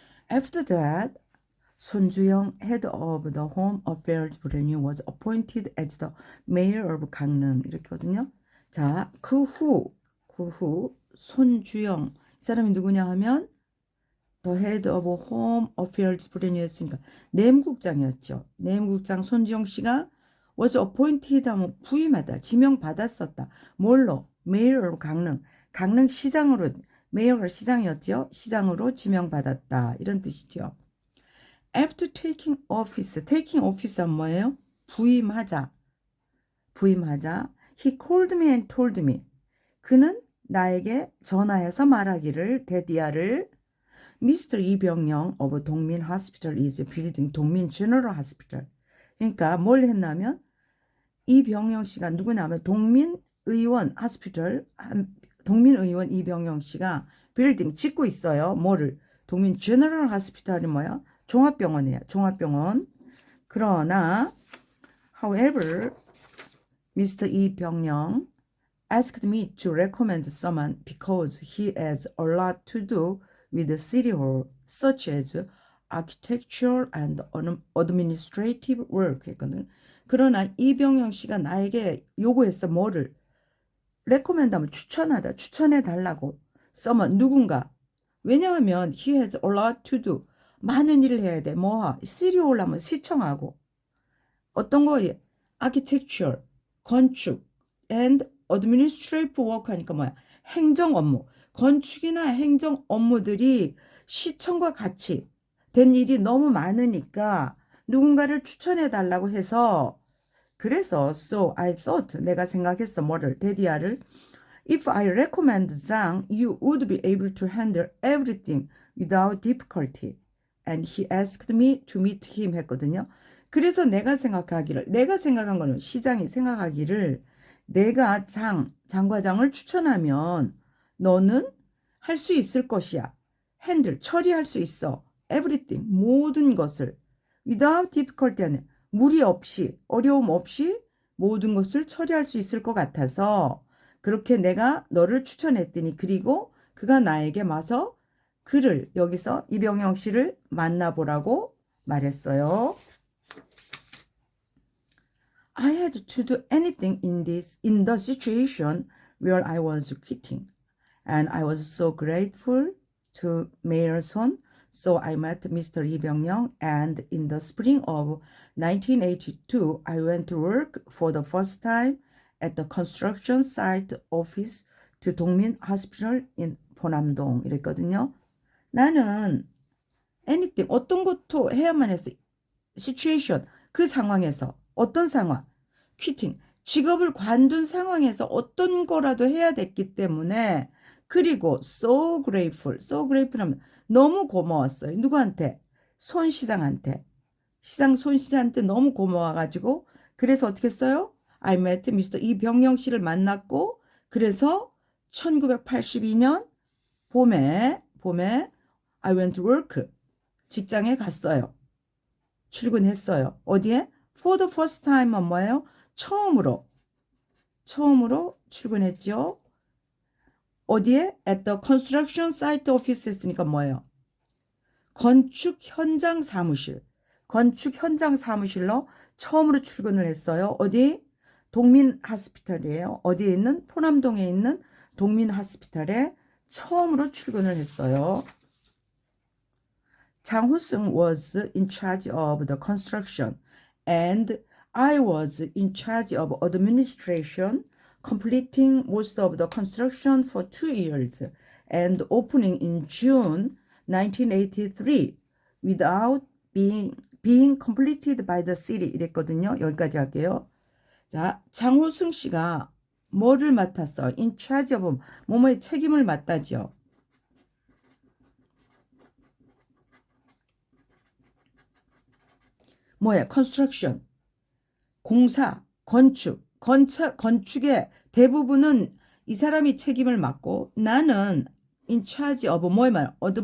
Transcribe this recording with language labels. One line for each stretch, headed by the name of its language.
English: After that, 손주영, head of the Home Affairs Bureau, was appointed as the mayor of 강릉.
Korean: 이렇게거든요. 자, 그 후 손주영, 이 사람이 누구냐 하면
English: the head of Home Affairs Bureau
Korean: 였으니까 내무국장이었죠. 내무국장 손주영 씨가
English: was appointed
Korean: 하면 부임하다, 지명받았었다. 뭘로?
English: mayor of 강릉.
Korean: 강릉시장으로, 메이어가 시장이었죠. 시장으로 지명받았다. 이런 뜻이죠.
English: After taking office
Korean: 는 뭐예요? 부임하자.
English: He called me and told me.
Korean: 그는 나에게 전화해서 말하기를 대디아를 Mr.
English: 이병영 of 동민 Hospital is building 동민 General Hospital.
Korean: 그러니까 뭘 했냐면 이병영 씨가 누구냐면 동민의원 하스피털 동민의원 이병영 씨가 빌딩 짓고 있어요. 뭐를? 동민 제너럴 하스피탈이 뭐야? 종합병원이에요. 종합병원. 그러나
English: however Mr. 이병영 asked me to recommend someone because he has a lot to do with the city hall such as architectural and administrative work
Korean: 했거든. 그러나 이병영 씨가 나에게 요구했어. 뭐를? recommend 하면 추천하다. 추천해 달라고. someone 누군가. 왜냐하면
English: he has a lot to do.
Korean: 많은 일을 해야 돼. 뭐 city hall 하면 시청하고. 어떤 거?
English: architecture, 건축 and administrative work
Korean: 하니까 뭐야? 행정 업무. 건축이나 행정 업무들이 시청과 같이 된 일이 너무 많으니까 누군가를 추천해 달라고 해서 그래서
English: so I thought
Korean: 내가 생각했어. 뭐를? 데디아를
English: If I recommend Zhang, you would be able to handle everything without difficulty. And he asked me to meet him
Korean: 했거든요. 그래서 내가 생각한 거는 시장이 생각하기를 내가 장 과장을 추천하면 너는 할 수 있을 것이야. 핸들, 처리할 수 있어. everything, 모든 것을.
English: without difficulty
Korean: 하는 무리 없이, 어려움 없이 모든 것을 처리할 수 있을 것 같아서 그렇게 내가 너를 추천했더니 그리고 그가 나에게 와서 그를 여기서 이병영 씨를 만나보라고 말했어요.
English: I had to do anything in the situation where I was quitting. And I was so grateful to Mayor Son. So I met Mr. Lee Byung-young, and in the spring of 1982, I went to work for the first time at the construction site office to 동민 Hospital in 포남동
Korean: 이랬거든요. 나는 anything, 어떤 것도 해야만 했어. situation, 그 상황에서. 어떤 상황? quitting, 직업을 관둔 상황에서 어떤 거라도 해야 됐기 때문에 그리고
English: so grateful
Korean: 하면 너무 고마웠어요. 누구한테? 손 시장한테. 시장 손 시장한테 너무 고마워가지고 그래서 어떻게 했어요?
English: I met Mr.
Korean: 이병영 씨를 만났고 그래서 1982년 봄에
English: I went to work,
Korean: 직장에 갔어요. 출근했어요. 어디에?
English: For the first time
Korean: 은 뭐예요? 처음으로 출근했죠. 어디에?
English: At the construction site office
Korean: 했으니까 뭐예요? 건축 현장 사무실로 처음으로 출근을 했어요. 어디? 동민 하스피탈이에요. 어디에 있는? 포남동에 있는 동민 하스피탈에 처음으로 출근을 했어요.
English: 장호승 was in charge of the construction and I was in charge of administration, completing most of the construction for 2 years and opening in June 1983 without being completed by the city
Korean: 이랬거든요. 여기까지 할게요. 자, 장호승 씨가 뭐를 맡았어?
English: in charge of
Korean: 뭐뭐의 책임을 맡다죠. 뭐야? construction, 공사, 건축의 대부분은 이 사람이 책임을 맡고 나는
English: in charge of
Korean: 뭐에 말?